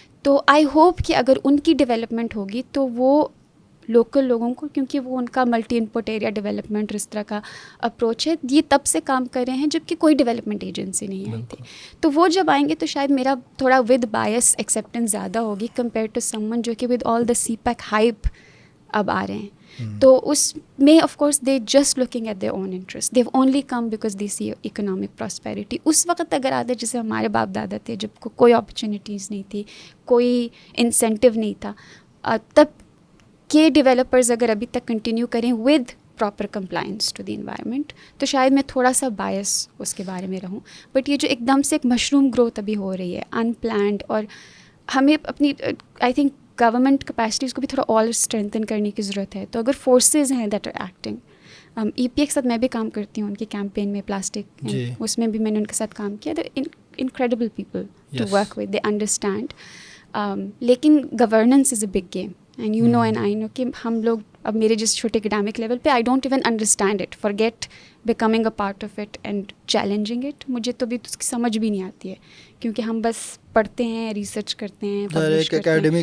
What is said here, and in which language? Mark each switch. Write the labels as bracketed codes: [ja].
[ur] تو I hope کہ اگر ان کی ڈیولپمنٹ ہوگی تو وہ لوکل لوگوں کو, کیونکہ وہ ان کا ملٹی انپٹ ایریا ڈیولپمنٹ اس طرح کا اپروچ ہے, یہ تب سے کام کر رہے ہیں جب کہ کوئی ڈیولپمنٹ ایجنسی نہیں آئی تھی. تو وہ جب آئیں گے تو شاید میرا تھوڑا ود بایس ایکسیپٹنس زیادہ ہوگی [en] compare to someone [ur] جو کہ [en] with all the CPEC hype [ur] اب آ رہے ہیں. تو اس میں [en] Of course they just looking at their own interest, they only come because they see economic prosperity. [ur] اس وقت اگر آتے جیسے ہمارے باپ دادا تھے, جب کوئی اپرچونیٹیز نہیں تھی, کوئی انسینٹیو نہیں تھا, تب کے ڈیولپرز اگر ابھی تک کنٹینیو کریں [en] with proper compliance to the environment, [ur] تو شاید میں تھوڑا سا بایس اس کے بارے میں رہوں. بٹ یہ جو ایک دم سے ایک مشروم گروتھ ابھی ہو رہی ہے ان پلانڈ, اور ہمیں اپنی آئی تھنک گورنمنٹ کیپیسٹیز کو بھی تھوڑا اور اسٹرینتھن کرنے کی ضرورت ہے. تو اگر فورسز ہیں [en] that are acting, [ur] EPA کے ساتھ میں بھی کام کرتی ہوں, ان کے کیمپین میں پلاسٹک, اس میں بھی میں نے ان کے ساتھ کام کیا. [en] They incredible people to work with, they understand. لیکن governance is a big game, and you know and I know [ur] کہ ہم لوگ اب میرے جس چھوٹے اکیڈیمک لیول پہ [en] I don't even understand it, forget becoming a part of it and challenging it. [ur] مجھے تو بھی اس کی سمجھ بھی نہیں آتی ہے, کیونکہ ہم بس پڑھتے ہیں, ریسرچ کرتے ہیں, پبلش کرتے ہیں.